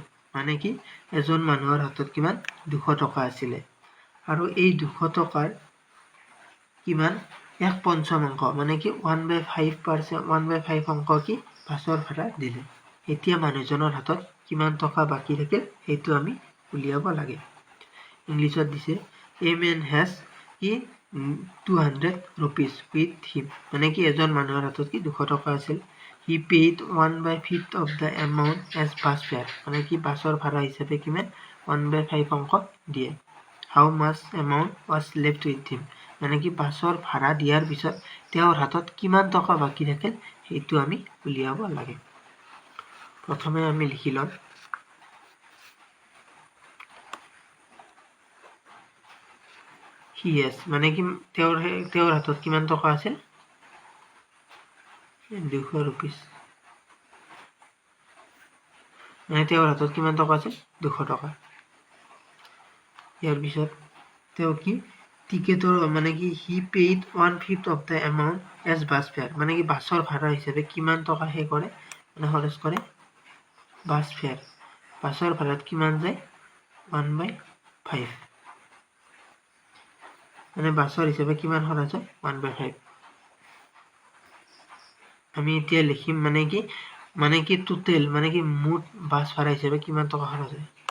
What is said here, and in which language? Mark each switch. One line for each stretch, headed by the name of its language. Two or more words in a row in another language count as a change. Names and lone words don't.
Assamese: মানে কি, এজন মানুহৰ হাতত কিমান 200 টকা আছিলে আৰু এই 200 টকাৰ কিমান এক পঞ্চমাংশ, মানে কি 1/5 অংশ কি বাছৰ ভাড়া দিলে। এতিয়া মানুহজনৰ হাতত কিমান টকা বাকী থাকিল সেইটো আমি উলিয়াব লাগে।
English: ইংলিছত দিছে, a man has কি 200 rupees with him,
Assamese: মানে কি এজন মানুহৰ হাতত কি 200 টকা আছিল।
English: he paid 1/5 of the amount as bus fare,
Assamese: মানে কি বাছৰ ভাড়া হিচাপে কিমান 1/5 অংশ দিয়ে।
English: how much amount was left with him,
Assamese: মানে কি বাছৰ ভাড়া দিয়াৰ পিছত তেওঁৰ হাতত কিমান টকা বাকী থাকিল সেইটো আমি উলিয়াব লাগে। প্ৰথমে আমি লিখি লম,
English: he has,
Assamese: মানে কি তেওঁৰ হাতত কিমান টকা আছিল 200 rupees, মানে তেওঁৰ হাতত কিমান টকা আছিল 200 টকা। ইয়াৰ পিছত তেওঁ কি টিকেটৰ, মানে কি
English: he paid
Assamese: 1/5
English: of the amount as bus fare,
Assamese: মানে কি বাছৰ ভাড়া হিচাপে কিমান টকা সেই কৰে, মানে খৰচ কৰে
English: bus fare.
Assamese: বাছৰ ভাড়াত কিমান যায় 1/5, মানে বাছৰ হিচাপে কিমান খৰচ হয় 1/5। আমি এতিয়া লিখিম মানে কি টোটেল, মানে কি মুঠ বাছ ভাড়া হিচাপে কিমান টকা খৰচ হয়।